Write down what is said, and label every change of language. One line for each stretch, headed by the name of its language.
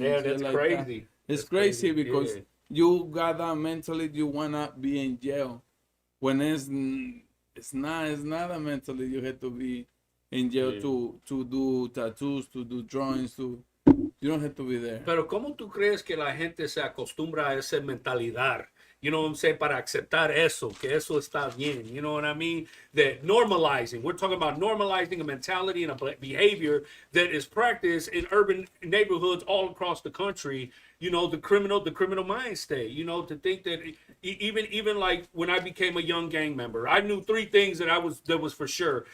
English: Yeah, that's like crazy. That. It's crazy because you got that mentally. You wanna be in jail, when it's not a mentally. You have to be in jail to do tattoos, to do drawings, you don't have to be there.
Spanish: Pero ¿cómo tú crees que la gente se acostumbra a esa mentalidad?
English: You know what I'm saying?
Spanish: Para aceptar eso, que eso está bien.
English: You know what I mean? That normalizing. We're talking about normalizing a mentality and a behavior that is practiced in urban neighborhoods all across the country. The criminal mind state. To think that even like when I became a young gang member, I knew three things that was for sure.